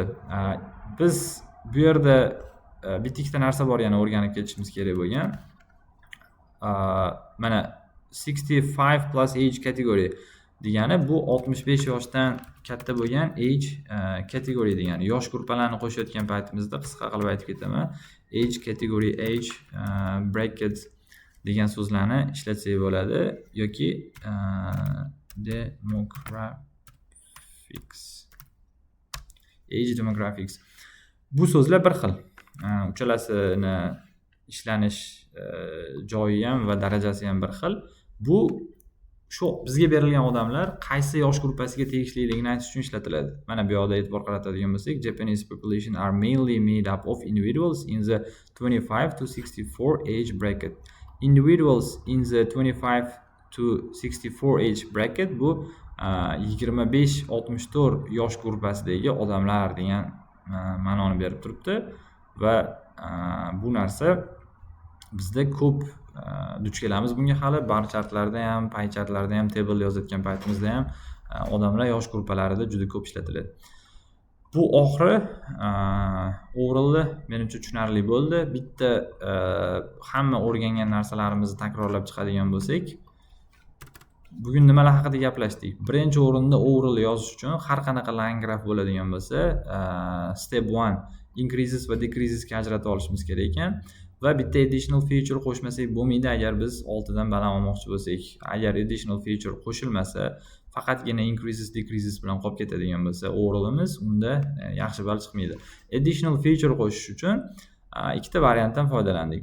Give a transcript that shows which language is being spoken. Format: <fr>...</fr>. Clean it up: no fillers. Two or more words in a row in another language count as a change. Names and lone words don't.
<uz>Biz bu yerda bitta ikkita narsa bor, yana o'rganib ketishimiz kerak bo'lgan. Mana</uz> <en>65 plus age category</en> <uz>degani bu 65 yoshdan katta bo'lgan</uz> <en>age category</en> <uz>degani. Yosh gruppalarni qo'shayotgan paytimizda qisqa qilib aytib ketaman.</uz> <en>Age category, age bracket</en> <uz>degan so'zlarni ishlatsak bo'ladi yoki</uz> <en>demographics, age demographics.</en> <uz>Bu so'zlar bir xil. Uchalasini ishlanish joyi ham va darajasi ham bir xil. Bu shu bizga berilgan odamlar qaysi yosh gruppasiga tegishliligini aytish uchun ishlatiladi. Mana bu yoqda e'tibor qaratadigan bo'lsak,</uz> <en>Japanese population are mainly made up of individuals in the 25 to 64 age bracket. Individuals in the 25 to 64 age bracket</en> <uz>bu 25-64 yosh gruppasidagi odamlar degan ma'noni berib turibdi va bu narsa bizda ko'p duch kelamiz bunga hali. Bar chartlarda ham, pay chartlarda ham, table yozayotgan paytimizda ham odamlar yosh gruppalarida juda ko'p ishlatiladi. Bu oxiri overall'da menimcha tushunarli bo'ldi. Bitta hamma o'rgangan narsalarimizni takrorlab chiqadigan bo'lsak, bugun nimalar haqida gaplashdik? Birinchi o'rinda overall yozish uchun har qanaqa</uz> <en>line graph</en> <uz>bo'ladigan bo'lsa,</uz> <en>step 1 increases</en> <uz>va decreasesga ajratib olishimiz kerak ekan. Va bitta</uz> <en>additional feature</en> <uz>qo'shmasak bo'lmaydi agar biz oltidan baland olmoqchi bo'lsak. Agar</uz> <en>additional feature</en> <uz>qo'shilmasa, faqatgina</uz> <en>increases decreases</en> <uz>bilan qolib ketadigan bo'lsa overall'imiz, unda yaxshi ball chiqmaydi.</uz> <en>Additional feature</en> <uz>qo'shish uchun ikkita variantdan foydalandik.</uz>